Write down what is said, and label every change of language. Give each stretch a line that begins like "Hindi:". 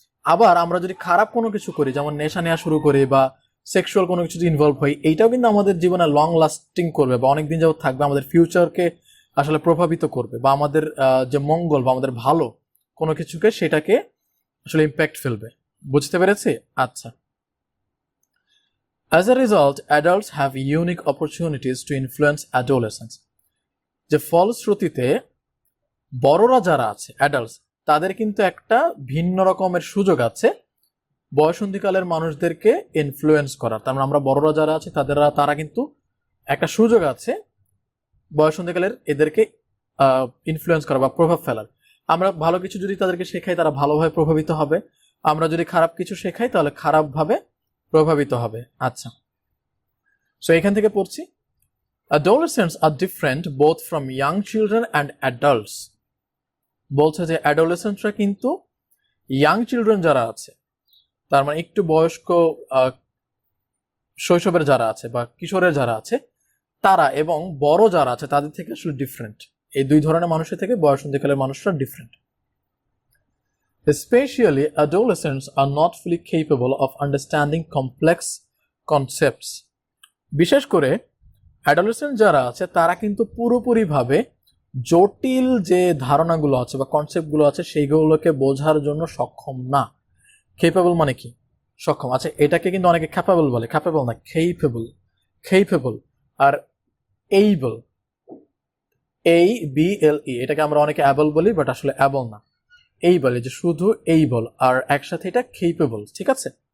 Bangla: আবার আমরা যদি খারাপ কোনো কিছু করি, যেমন নেশা নেওয়া শুরু করি বা সেক্সুয়াল কোনো কিছু ইনভলভ হই, এইটাও কিন্তু আমাদের জীবনে লং লাস্টিং করবে বা অনেকদিন যাবত থাকবে, আমাদের ফিউচারকে আসলে প্রভাবিত করবে বা আমাদের যে মঙ্গল বা আমাদের ভালো কোনো কিছুকে সেটাকে আসলে ইম্প্যাক্ট ফেলবে। বুঝতে পেরেছি? আচ্ছা।
English: As a result, adults have unique opportunities to influence adolescents.
Bangla: যে ফলশ্রুতিতে বড়রা যারা আছে অ্যাডাল্টস, তাদের কিন্তু একটা ভিন্ন রকমের সুযোগ আছে বয়সন্ধিকালের মানুষদেরকে ইনফ্লুয়েন্স করার। তার মানে আমরা বড়রা যারা আছে তারা কিন্তু একটা সুযোগ আছে বয়সন্ধিকালের এদেরকে ইনফ্লুয়েন্স করা বা প্রভাব ফেলার। আমরা ভালো কিছু যদি তাদেরকে শেখাই তারা ভালোভাবে প্রভাবিত হবে, আমরা যদি খারাপ কিছু শেখাই তাহলে খারাপভাবে প্রভাবিত হবে। আচ্ছা, সো এখান থেকে পড়ছি,
English: adolescents are different both from young children and adults.
Bangla: বলছে যে অ্যাডোলেসেন্টরা কিন্তু ইয়াং চিলড্রেন যারা আছে, তার মানে একটু বয়স্ক শৈশবের যারা আছে বা কিশোরের যারা আছে তারা, এবং বড় যারা আছে তাদের থেকে আসলে ডিফারেন্ট। এই দুই ধরনের মানুষের থেকে বয়সন্ধিকালের মানুষরা different.
English: Especially, adolescents are not fully capable of understanding complex concepts.
Bangla: বিশেষ করে অ্যাডোলেসেন্ট যারা আছে তারা কিন্তু পুরোপুরিভাবে জটিল যে ধারণাগুলো আছে বা কনসেপ্টগুলো আছে সেইগুলোকে বোঝার জন্য সক্ষম না। কেপেবল মানে কি? সক্ষম। আচ্ছা, এটাকে কিন্তু অনেকে ক্যাপেবল বলে, ক্যাপেবল না, কেপেবল আর এইবল, ABLE, এটাকে আমরা অনেকে অ্যাবল বলি, বাট আসলে অ্যাবল না, এই বলে যে শুধু এই বল আর একসাথে এটা কেপেবল, ঠিক আছে?